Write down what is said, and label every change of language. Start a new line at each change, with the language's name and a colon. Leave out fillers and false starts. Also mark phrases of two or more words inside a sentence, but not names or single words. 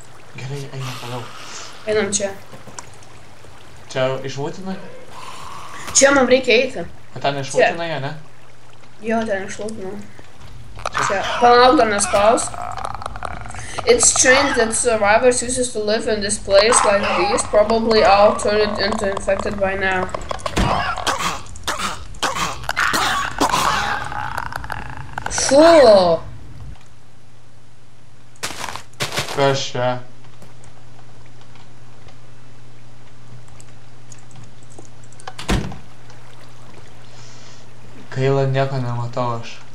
Lithuanian: Gerai, einam toliau. Einam čia. Čia išvūtinai? Čia mums reikia eiti. O ten išvūtinai, ne? Jo, ten išlūtinau. Čia. Palauk, dar nespaus.
English: It's strange that survivors used to live in this place like these, probably all turned into infected by now. Fuh!
Lithuanian: Kas čia? Gaila, nieko nematau aš.